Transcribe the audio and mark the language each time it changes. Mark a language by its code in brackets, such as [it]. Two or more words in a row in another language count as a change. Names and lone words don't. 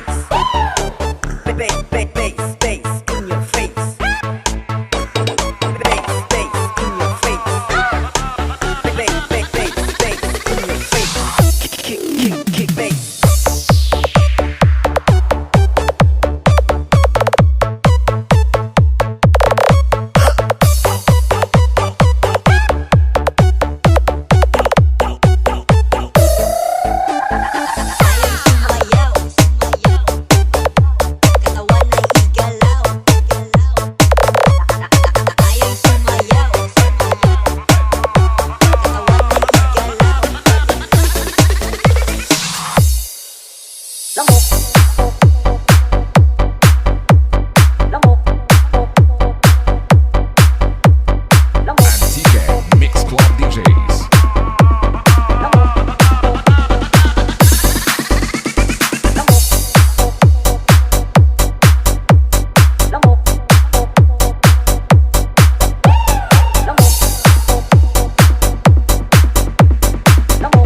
[en] Bass, bass, bass, bass in your face. Bass, bass in your face. Bass, bass, bass, bass in your face. Kick, kick, kick, bass. [tl] Ayaw sumayaw, sumayaw. Katawan ay igalaw, igalaw. Ayaw sumayaw, sumayaw. Katawan ay igalaw. Lamok. Lamok. Lamok. Antique Mix Club DJs. Lamok. Lamok. Lamok. Lamok. Lamok.